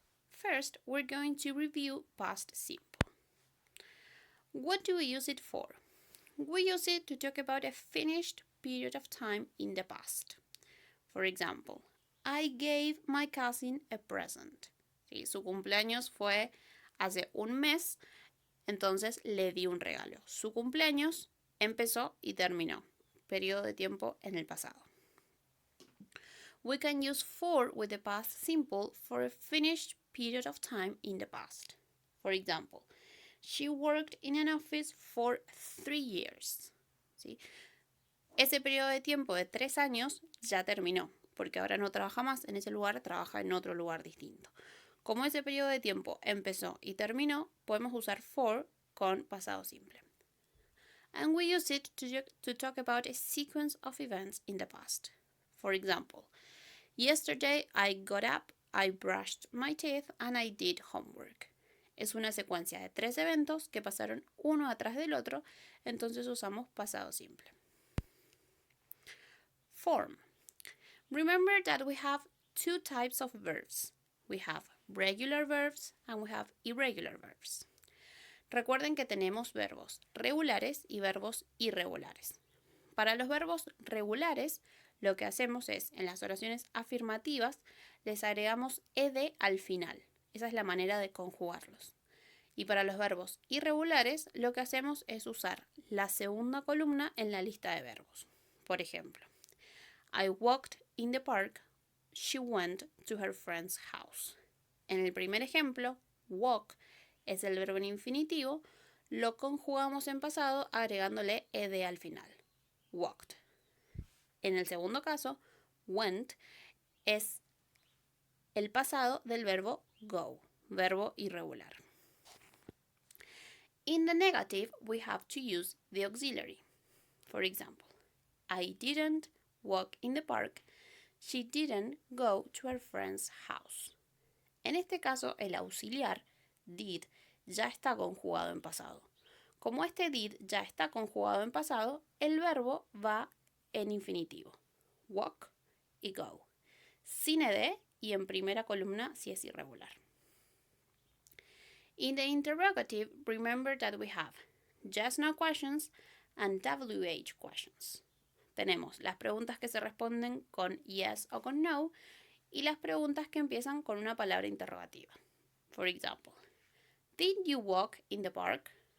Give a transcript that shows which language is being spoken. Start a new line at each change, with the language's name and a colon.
English: First, we're going to review past simple. What do we use it for? We use it to talk about a finished period of time in the past. For example, I gave my cousin a present.
Spanish: ¿Sí? Su cumpleaños fue hace un mes, entonces le di un regalo. Su cumpleaños empezó y terminó. Periodo de tiempo en el pasado.
English: We can use for with the past simple for a finished period of time in the past. For example, she worked in an office for 3 years.
Spanish: ¿Sí? Ese periodo de tiempo de 3 años ya terminó, porque ahora no trabaja más en ese lugar, trabaja en otro lugar distinto. Como ese periodo de tiempo empezó y terminó, podemos usar for con pasado simple.
English: And we use it to talk about a sequence of events in the past. For example, yesterday I got up, I brushed my teeth, and I did homework.
Spanish: Es una secuencia de 3 eventos que pasaron uno atrás del otro, entonces usamos pasado simple.
English: Form. Remember that we have 2 types of verbs. We have regular verbs and we have irregular verbs.
Spanish: Recuerden que tenemos verbos regulares y verbos irregulares. Para los verbos regulares, lo que hacemos es, en las oraciones afirmativas, les agregamos ed al final. Esa es la manera de conjugarlos. Y para los verbos irregulares, lo que hacemos es usar la segunda columna en la lista de verbos. Por ejemplo,
English: I walked in the park, she went to her friend's house.
Spanish: En el primer ejemplo, walk es el verbo en infinitivo, lo conjugamos en pasado agregándole ed al final. Walked. En el segundo caso, went es el pasado del verbo go, verbo irregular.
English: In the negative, we have to use the auxiliary. For example, I didn't walk in the park, she didn't go to her friend's house.
Spanish: En este caso, el auxiliar, did, ya está conjugado en pasado. Como este did ya está conjugado en pasado, el verbo va en infinitivo. Walk y go. Sin ed y en primera columna si es irregular.
English: In the interrogative, remember that we have yes, no questions and WH questions.
Spanish: Tenemos las preguntas que se responden con yes o con no y las preguntas que empiezan con una palabra interrogativa.
English: For example, did you walk in the park?